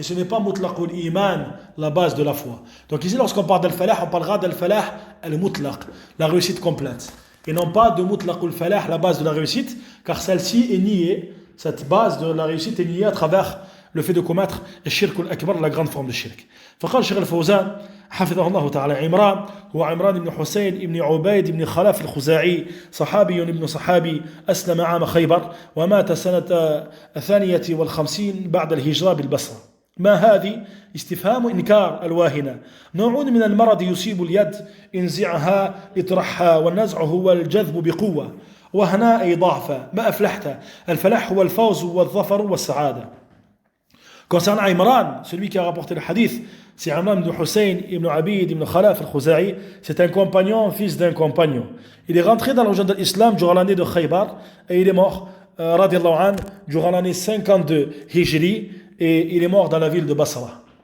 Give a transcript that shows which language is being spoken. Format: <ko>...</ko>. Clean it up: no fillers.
<fr>Et ce n'est pas mutlaqul iman, la base de la foi. Donc ici, lorsqu'on parle d'al-falah, on parlera d'al-falah al-mutlaq, la réussite complète. Et non pas de mutlaqul falah, la base de la réussite, car celle-ci est niée, cette base de la réussite est niée à travers le fait de commettre le shirk al-akbar, la grande forme de shirk.</fr> <ar>فقال الشيخ الفوزان حفظه الله تعالى عمران هو عمران بن حسين بن عبيد بن خلف الخزاعي صحابي ابن صحابي أسلم عام خيبر ومات سنة 52 بعد الهجرة بالبصرة. ما هذه استفهام إنكار الواهنة نوع من المرض يصيب اليد انزعها اطرحها والنزع هو الجذب بقوة وهنا أي ضعفا ما أفلحت الفلاح هو الفوز والظفر والسعادة.</ar> <fr>Concernant Imran, celui qui a rapporté le hadith, c'est Imran ibn Hussein ibn Abid ibn Khalaf al-Khuzai, c'est un compagnon, fils d'un compagnon. Il est rentré dans le religion de l'islam durant l'année de Khaybar et il est mort, radiallahu anhu, durant l'année 52 Hijri et il est mort dans la ville de Basra.</fr>